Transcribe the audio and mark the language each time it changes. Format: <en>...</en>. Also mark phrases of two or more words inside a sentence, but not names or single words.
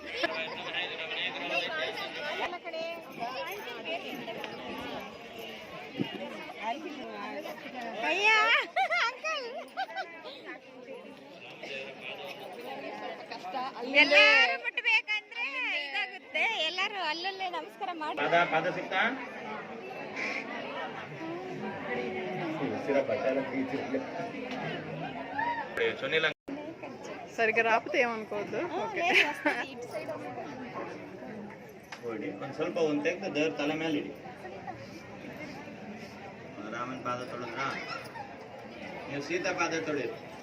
<kn>ಎಲ್ಲಾರು ಮುಟ್ಬೇಕಂದ್ರೆ ಇದಾಗುತ್ತೆ. ಎಲ್ಲಾರು ಅಲ್ಲಲ್ಲೇ ನಮಸ್ಕಾರ ಮಾಡಿ. ಪಾದ ಸಿಗ್ತಾ?</kn> <te>సునీల్ సరిగ్గా రాకపోతే ఏమనుకోవద్దు.</te> <kn>ಒಂದು ಸ್ವಲ್ಪ ಒಂದು ತೆಗೆದು ದೇವ್ರ ತಲೆ ಮೇಲೆ ಇಡಿ. ರಾಮನ ಪಾದ ತೊಳೆದ್ರ ನೀವು ಸೀತಾ ಪಾದ ತೊಳಿರಿ.</kn>